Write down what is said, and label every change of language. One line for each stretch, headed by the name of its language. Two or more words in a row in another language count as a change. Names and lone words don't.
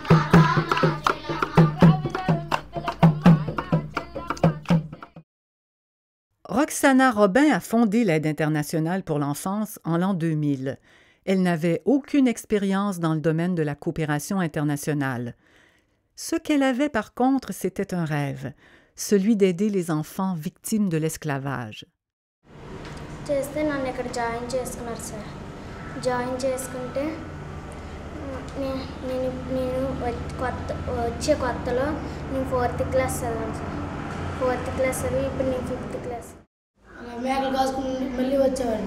French: Roxana Robin a fondé l'Aide internationale pour l'enfance en l'an 2000. Elle n'avait aucune expérience dans le domaine de la coopération internationale. Ce qu'elle avait par contre, c'était un rêve, celui d'aider les enfants victimes de l'esclavage.
Telugu: చేస్తే నన్ను ఇక్కడ జాయిన్ చేసుకున్నారు సార్. జాయిన్ చేసుకుంటే నేను వచ్చే కొత్తలో నేను 4th క్లాస్ చదివాను సార్. 4th క్లాస్ చదివి ఇప్పుడు నేను 5th క్లాస్. అలా మేకలు కాసుకుని మళ్ళీ వచ్చేవాడిని.